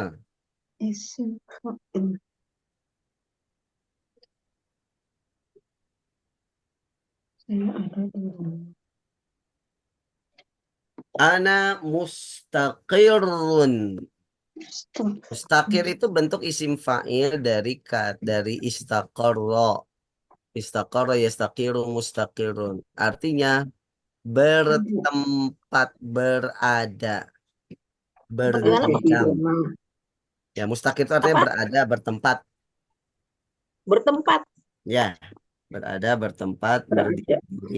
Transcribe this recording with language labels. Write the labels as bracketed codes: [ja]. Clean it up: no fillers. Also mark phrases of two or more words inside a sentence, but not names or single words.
[id] Isim fa'il. Saya ada di [ar] أنا مستقر. [id] Mustaqir itu bentuk isim fa'il dari istaqarra. [ar] استقر يستقر مستقر. [id] Artinya bertempat, berada, Bagaimana, Bu? berdiam. Ya, mustaqir itu artinya Apa? berada, bertempat. Bertempat. Ya, berada, bertempat, berdiri.